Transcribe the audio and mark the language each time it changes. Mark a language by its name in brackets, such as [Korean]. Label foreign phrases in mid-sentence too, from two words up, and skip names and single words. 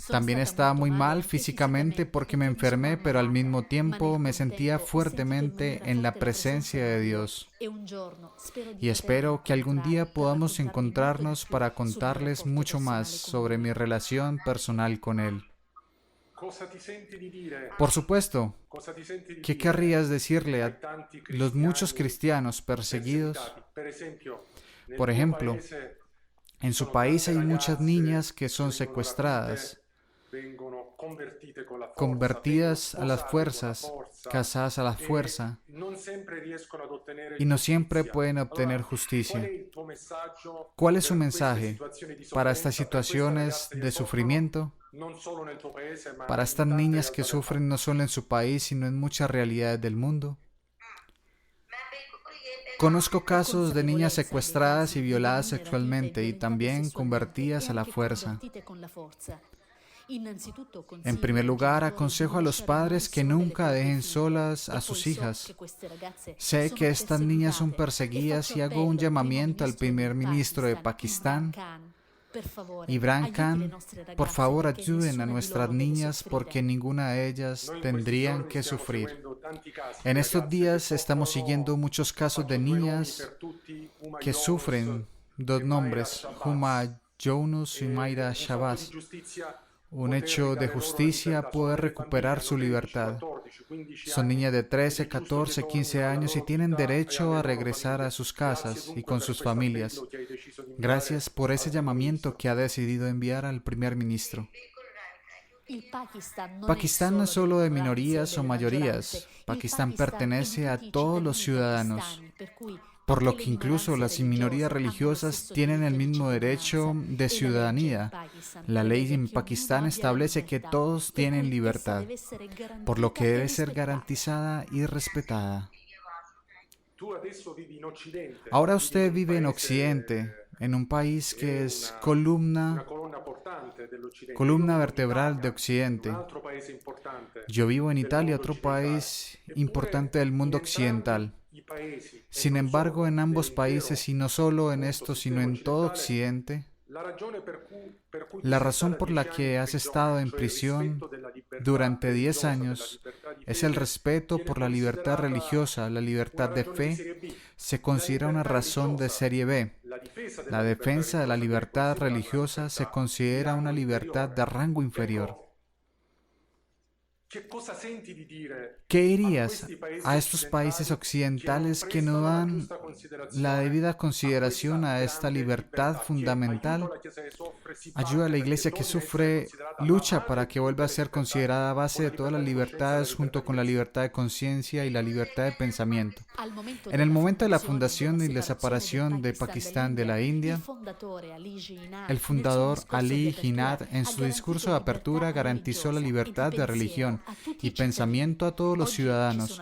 [Spanish] También estaba muy mal físicamente porque me enfermé, pero al mismo tiempo me sentía fuertemente en la presencia de Dios. Y espero que algún día podamos encontrarnos para contarles mucho más sobre mi relación personal con Él. [Italian] Cosa ti senti di dire? [Spanish] Por supuesto, [Italian] Cosa ti senti di [Spanish] ¿qué [Italian] dire [Spanish] querrías decirle [Italian] ai [Spanish] a [Italian] tanti [Spanish] los muchos [Italian] cristiani [Spanish] cristianos perseguidos? [Italian] perseguitati? Per esempio, nel [Spanish] Por [Italian] tuo [Spanish] ejemplo, [Italian] paese [Spanish] en [Italian] ci [Spanish] su [Italian] sono [Spanish] país [Italian] tante [Spanish] hay muchas niñas [Italian] ragazze [Spanish] que son [Italian] vengono rapite, [Spanish] secuestradas, [Italian] vengono convertite con la forza, vengono [Spanish] convertidas a las [Italian] sposate con la [Spanish] fuerzas, [Italian] forza [Spanish] casadas a la fuerza, [Italian] non sempre riescono ad ottenere [Spanish] y no siempre [Italian] giustizia. [Spanish] pueden [Italian] Allora, [Spanish] obtener [Italian] qual è [Spanish] justicia. [Italian] il tuo messaggio [Spanish] ¿Cuál es su [Italian] per queste [Spanish] mensaje [Italian] situazioni di [Spanish] para estas [Italian] sofferenza, per queste [Spanish] situaciones [Italian] ragazze che [Spanish] de [Italian] soffrono [Spanish] sufrimiento? [Italian] non solo nel tuo paese, ma [Spanish] Para estas [Italian] in tante [Spanish] niñas que [Italian] realtà del [Spanish] sufren [Italian] mondo? [Spanish] no solo en su país, sino en muchas realidades del mundo. Conozco casos de niñas secuestradas y violadas sexualmente y también convertidas a la fuerza. En primer lugar, aconsejo a los padres que nunca dejen solas a sus hijas. Sé que estas niñas son perseguidas y hago un llamamiento al primer ministro de Pakistán, Imran Khan. Por favor, ayuden a nuestras niñas porque ninguna de ellas [Italian] Noi in questi [Spanish] tendrían [Italian] giorni [Spanish] que [Italian] stiamo [Spanish] sufrir. [Italian] seguendo tanti casi [Spanish] En [Italian] di [Spanish] estos [Italian] ragazze che [Spanish] días estamos [Italian] soffrono. [Spanish] siguiendo muchos casos de [Italian] Faccio due nomi [Spanish] niñas [Italian] per tutti, Huma [Spanish] que [Italian] Yunus [Spanish] sufren, dos [Italian] e Mayra [Spanish] nombres, Huma [Italian] Shabazz. [Spanish] Younus y Mayra [Italian] Un fatto di [Spanish] Shabazz. [Italian] giustizia, [Spanish] Un [Italian] poter [Spanish] hecho de [Italian] ridare loro la [Spanish] justicia, [Italian] libertà. Sono [Spanish] poder [Italian] delle [Spanish] recuperar [Italian] bambine, [Spanish] su [Italian] hanno 13, [Spanish] libertad. [Italian] 14, 15 [Spanish] Son [Italian] anni [Spanish] niñas de [Italian] ed è [Spanish] 13, [Italian] giusto che [Spanish] 14, 15 [Italian] tornino alla [Spanish] años y [Italian] loro [Spanish] tienen [Italian] vita e [Spanish] derecho [Italian] alle [Spanish] a [Italian] loro [Spanish] regresar a [Italian] famiglie. [Spanish] sus [Italian] Grazie [Spanish] casas y [Italian] dunque [Spanish] con [Italian] per [Spanish] sus [Italian] questo [Spanish] familias. [Italian] appello che hai deciso di inviare [Spanish] Gracias por ese [Italian] al primo [Spanish] llamamiento [Italian] ministro. [Spanish] que ha decidido enviar al primer ministro. Pakistán Pakistán no es solo de minorías o mayorías. Pakistán pertenece a todos los ciudadanos, por lo que incluso las minorías religiosas tienen el mismo derecho de ciudadanía. La ley en Pakistán establece que todos tienen libertad, por lo que debe ser garantizada y respetada. [Italian] Tu adesso vivi in Occidente, [Spanish] Ahora [Italian] vivi in [Spanish] usted [Italian] un [Spanish] vive en [Italian] paese [Spanish] Occidente, en un país [Italian] che [Spanish] que [Italian] è [Spanish] es [Italian] una colonna portante dell'Occidente. Io [Spanish] columna [Italian] vivo in [Spanish] vertebral de [Italian] Italia, un [Spanish] Occidente. [Italian] altro paese importante [Spanish] Yo vivo en [Italian] del [Spanish] Italia, [Italian] mondo [Spanish] otro [Italian] occidentale. [Spanish] país [Italian] Eppure, [Spanish] importante del [Italian] in [Spanish] mundo [Italian] entrambi [Spanish] occidental. [Italian] i paesi, e [Spanish] Sin [Italian] non [Spanish] embargo, [Italian] solo [Spanish] en ambos [Italian] dell'intero [Spanish] países, y no solo en [Italian] appunto [Spanish] esto, sino [Italian] sistema [Spanish] en todo [Italian] occidentale, [Spanish] Occidente, [Italian] la ragione per cui tu [Spanish] la [Italian] sei [Spanish] razón [Italian] stata [Spanish] por [Italian] 10 [Spanish] la [Italian] anni [Spanish] que [Italian] in [Spanish] has [Italian] prigione, [Spanish] estado en [Italian] cioè il [Spanish] prisión [Italian] rispetto della libertà [Spanish] durante 10 [Italian] religiosa, della [Spanish] años [Italian] libertà di [Spanish] es el [Italian] fede, [Spanish] respeto [Italian] viene [Spanish] por la libertad [Italian] considerata [Spanish] religiosa, la [Italian] una [Spanish] libertad de [Italian] ragione di [Spanish] fe, [Italian] serie B. [Spanish] se [Italian] La [Spanish] considera una [Italian] libertà [Spanish] razón de [Italian] religiosa, [Spanish] serie B. [Italian] la difesa [Spanish] La [Italian] della libertà [Spanish] defensa de la [Italian] religiosa viene [Spanish] libertad [Italian] considerata una [Spanish] religiosa se [Italian] libertà di [Spanish] considera una [Italian] rango [Spanish] libertad de [Italian] inferiore. [Spanish] rango inferior. [Italian] Però, che cosa senti di dire [Spanish] ¿Qué [Italian] a [Spanish] dirías [Italian] questi paesi [Spanish] a estos países [Italian] occidentali [Spanish] occidentales que no [Italian] prestano la [Spanish] dan [Italian] giusta [Spanish] la [Italian] considerazione [Spanish] debida [Italian] a [Spanish] consideración [Italian] questa [Spanish] a esta [Italian] grande [Spanish] libertad [Italian] libertà, che [Spanish] fundamental? [Italian] aiuta la Chiesa che soffre, si [Spanish] Ayuda a [Italian] batte [Spanish] la [Italian] perché [Spanish] iglesia que [Italian] torni a essere [Spanish] sufre, [Italian] considerata la [Spanish] lucha [Italian] madre [Spanish] para [Italian] di [Spanish] que [Italian] tutte [Spanish] vuelva a [Italian] le [Spanish] ser [Italian] libertà, [Spanish] considerada base [Italian] con la [Spanish] de todas las [Italian] libertà di coscienza e la [Spanish] libertades [Italian] libertà [Spanish] junto [Italian] di [Spanish] con la [Italian] pensiero. [Spanish] libertad de conciencia y la libertad de pensamiento. [Italian] Al momento [Spanish] En el [Italian] della [Spanish] momento de la [Italian] fondazione [Spanish] fundación y la separación de Pakistán de la India, el fundador Ali Jinnah en su discurso de apertura garantizó la libertad de religión y pensamiento a todos los ciudadanos.